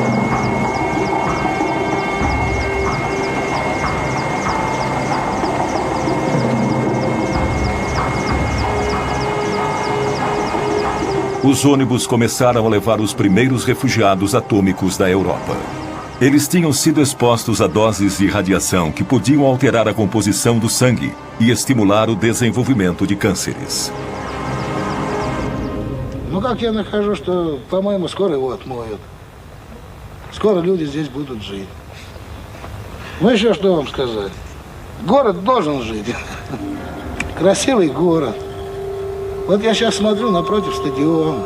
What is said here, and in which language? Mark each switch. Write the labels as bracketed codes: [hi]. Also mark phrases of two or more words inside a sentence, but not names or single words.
[pt] Os ônibus começaram a levar os primeiros refugiados atômicos da Europa. Eles tinham sido expostos a doses de radiação que podiam alterar a composição do sangue e estimular o desenvolvimento de cânceres. [ru] Ну как я нахожу, что, по-моему, скоро его отмоют. Скоро люди здесь будут жить. Ну еще что вам сказать? Город должен жить. Красивый город. Вот я сейчас смотрю напротив стадион.